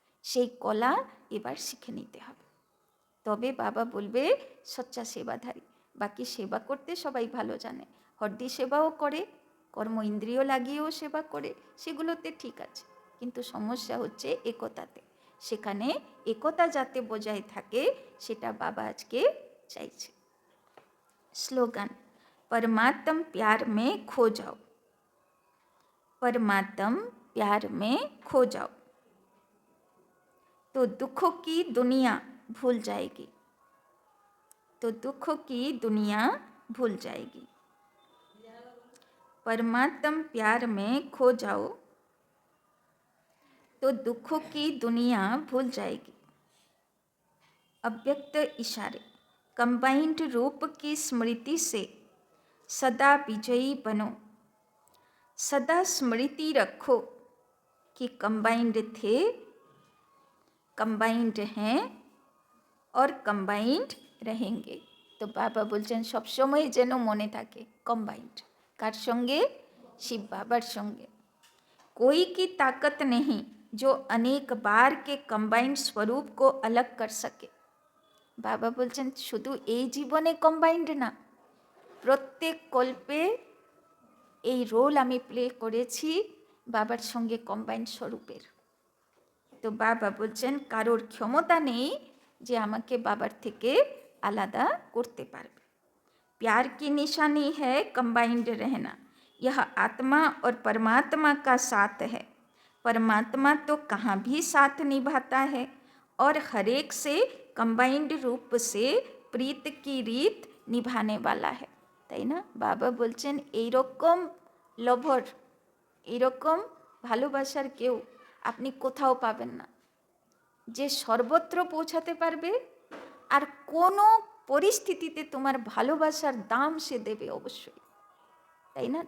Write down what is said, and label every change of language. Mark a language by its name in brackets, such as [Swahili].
[Bangla] সেই কলা এবার শিখে নিতে হবে। তবে বাবা বলবে সচ্চা সেবাধারী। বাকি সেবা করতে সবাই ভালো জানে, হড্ডি সেবাও করে, কর্ম ইন্দ্রিয় লাগিয়েও সেবা করে, সেগুলোতে ঠিক আছে, কিন্তু সমস্যা হচ্ছে একতাতে। সেখানে একতা যাতে বজায় থাকে সেটা বাবা আজকে চাইছে। [Hindi] স্লোগান, परमात्म प्यार में खो जाओ, परमात्म प्यार में खो जाओ, तो दुखों की दुनिया भूल जाएगी, तो दुखों की दुनिया भूल जाएगी। परमात्म प्यार में खो जाओ तो दुखों की दुनिया भूल जाएगी। अव्यक्त इशारे, कंबाइंड रूप की स्मृति से सदा विजयी बनो। सदा स्मृति रखो कि कंबाइंड थे, कंबाइंड हैं और कंबाइंड रहेंगे। [Bangla] তো বাবা বলছেন সবসময় যেন মনে থাকে কম্বাইন্ড। কার সঙ্গে? শিব বাবার সঙ্গে। [Hindi] कोई की ताकत नहीं जो अनेक बार के कंबाइंड स्वरूप को अलग कर सके। [Bangla] বাবা বলছেন শুধু এই জীবনে কম্বাইন্ড না, প্রত্যেক কল্পে এই রোল আমি প্লে করেছি বাবার সঙ্গে কম্বাইন্ড স্বরূপের। তো বাবা বলছেন কারোর ক্ষমতা নেই যে আমাকে বাবার থেকে আলাদা করতে পারবে। [Hindi] प्यार की निशानी है कंबाइंड रहना। यह आत्मा और परमात्मा का साथ है। परमात्मा तो कहाँ भी साथ निभाता है और हर एक से कंबाइंड रूप से प्रीत की रीत निभाने वाला है। [Bangla] তাই না? বাবা বলছেন এইরকম লভর, এইরকম ভালোবাসার কেউ আপনি কোথাও পাবেন না, যে সর্বত্র পৌঁছাতে পারবে আর কোনো পরিস্থিতিতে তোমার ভালোবাসার দাম সে দেবে অবশ্যই। তাই না?